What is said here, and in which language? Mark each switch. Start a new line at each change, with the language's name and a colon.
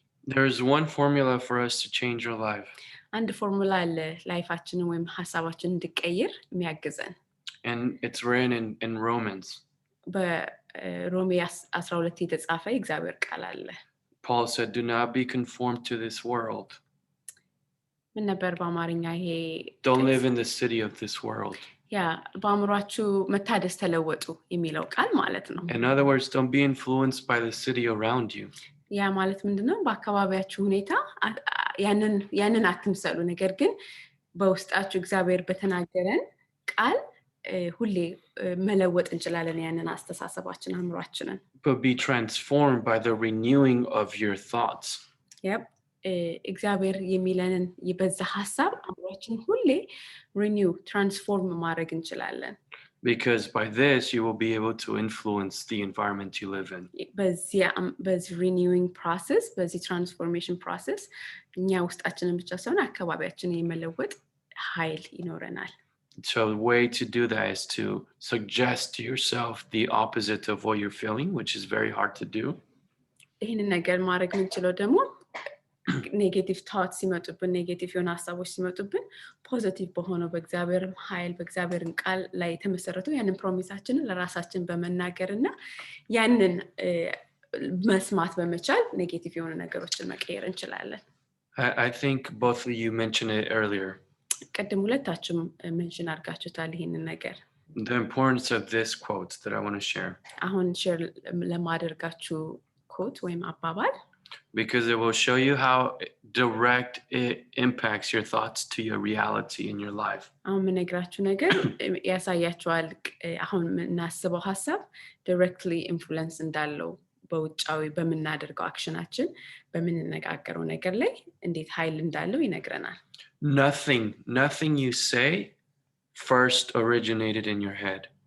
English: There's one formula for us to change our life.
Amharic: አንድ ፎርሙላ አለ ላይፋችንን ወይም ሐሳባችንን እንድቀይር የሚያግዘን።
English: And it's written in Romans.
Amharic: በሮሜ 12 የተጻፈ እግዚአብሔር ቃል አለ።
English: Paul said, "Do not be conformed to this world."
Amharic: ምን ነበር በአማርኛ ይሄ?
English: Don't live in the city of this world.
Amharic: ያ በአእምሯችሁ መታደስ ተለወጡ የሚለው ቃል ማለት ነው።
English: In other words, don't be influenced by the city around you.
Amharic: ያ ማለት ምንድነው? በአካባቢያችሁ ሁኔታ ያንን አትምሰሉ፣ ነገር ግን በውስጣችሁ እግዚአብሔር በተናገረን ቃል ሁሌ መለወጥ እንችላለን ያንን አስተሳሰባችን አእምሯችንን።
English: But be transformed by the renewing of your thoughts.
Amharic: እግዚአብሔር የሚለንን በዛ ሐሳብ አእምሯችን ሁሌ
English: renew transform
Amharic: ማድረግ እንችላለን.
English: Because by this you will be able to influence the environment you live in.
Amharic: በዚህ
English: renewing process
Amharic: በዚህ
English: transformation process
Amharic: እኛ ውስጣችንን ብቻ ሳይሆን አካባቢያችንን የመለወጥ ኃይል ይኖረናል።
English: So the way to do that is to suggest to yourself the opposite of what you're feeling, which is very hard to do.
Amharic: ይህንን ነገር ማድረግ የምንችለው ደግሞ ኔጌቲቭ ቶት ሲመጡብን ኔጌቲቭ የሆነ ሐሳቦች ሲመጡብን ፖዚቲቭ በሆነው በእግዚአብሔር ኃይል በእግዚአብሔር ቃል ላይ የተመሰረቱ ያንን ፕሮሚሳችንን ለራሳችን በመናገርና ያንን መስማት በመቻል ኔጌቲቭ የሆኑ ነገሮችን መቀየር እንችላለን።
English: I think both of you mentioned it earlier.
Amharic: ቅድም ሁለታችሁም ሜንሽን አድርጋችሁታል ይሄንን ነገር።
English: The importance of this quote that I want to share.
Amharic: አሁን ሼር ለማደርጋችሁ ኮት ወይም አባባል
English: because it will show you how direct it impacts your thoughts to your reality in your life.
Amharic: አሁን የምነግራችሁ ነገር ያሳያችኋል። አሁን የምናስበው ሀሳብ
English: directly influence
Amharic: እንዳለው በውጫዊ በምናደርገው አክሽናችን በምንነጋገረው ነገር ላይ እንዴት ኃይል እንዳለው ይነግረናል።
English: Nothing you say first originated in your head.